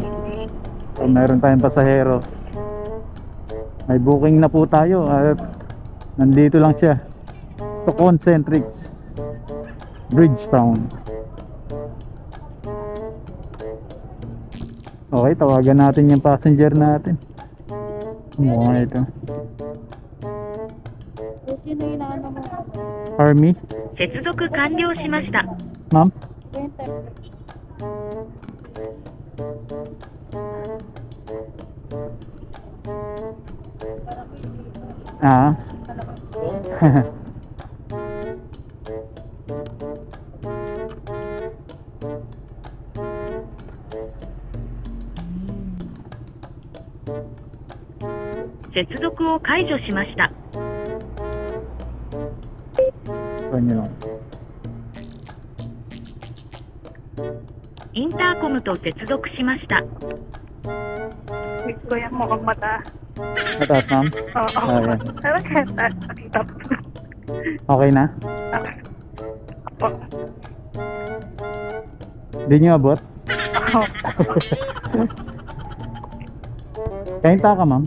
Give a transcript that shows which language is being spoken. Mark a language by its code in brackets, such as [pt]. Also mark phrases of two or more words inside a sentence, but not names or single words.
[tl] So, meron tayong pasahero. May booking na po tayo at nandito lang siya sa Concentrix Bridgetown. Okay, tawagan natin yung passenger natin. Mukha ito. Sino yung inaano mo? Army? [ja] 接続完了しました。 [tl] Ma'am? Ah. [ja] 接続を解除しました。 [tl] Ano lang. [ja] インターコムと接続しました。 [tl] Wait ko yan, mukhang mataas. Mataas, ma'am? Oo. Ayan. Pero kaya nakita ko. Okay na? Apo. Hindi nyo abot? Ako. Kainta ka, ma'am?